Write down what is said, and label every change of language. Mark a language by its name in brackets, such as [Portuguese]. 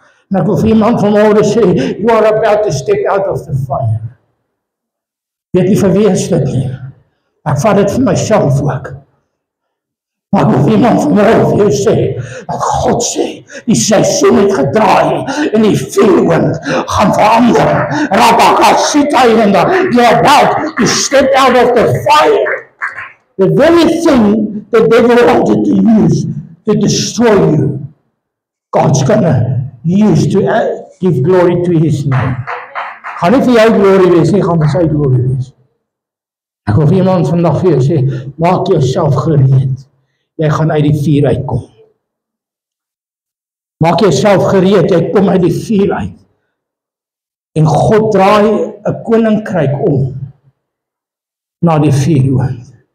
[Afrikaans] En ek wil vir iemand vanmôre sê, [English] you are about to step out of the fire. [Afrikaans] Weet nie vir wie is dit nie. Ek vat dit vir myself ook. Maar ek wil iemand vanmôre vir jou sê, dat God sê, die seisoen het gedraai, en die vuurwind gaan verander. [English] You're about to step out of the fire. The very thing the devil wanted to use to destroy you, God's gonna use to give glory to his name. [Afrikaans] Gaan nie vir jou glorie wees nie, gaan vir sy glorie wees. Ek wil vir iemand vandag vir jou sê, maak jouself gereed. Jy gaan uit die vuur uitkom. Maak jouself gereed, jy kom uit die vuur uit. En God draai 'n koninkryk om na die vuurwind.